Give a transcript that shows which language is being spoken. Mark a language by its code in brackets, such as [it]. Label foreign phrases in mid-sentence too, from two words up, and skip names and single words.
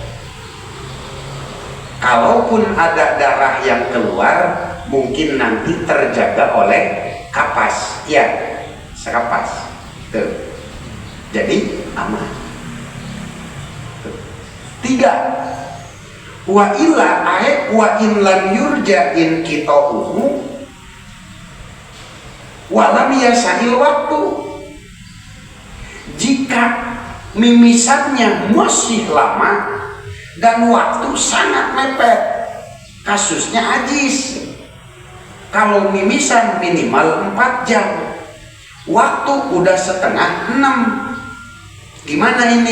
[id] Kalaupun ada darah yang keluar, mungkin nanti terjaga oleh kapas, ya, sekapas. Tuh. Jadi aman. Tuh. 3. [ar] وإلا أي وإن لم يرج انقطاعه ولم يسع الوقت. [id] Jika mimisannya masih lama dan waktu sangat mepet, kasusnya ajis. Kalau mimisan minimal 4 jam, waktu udah 5:30, gimana ini?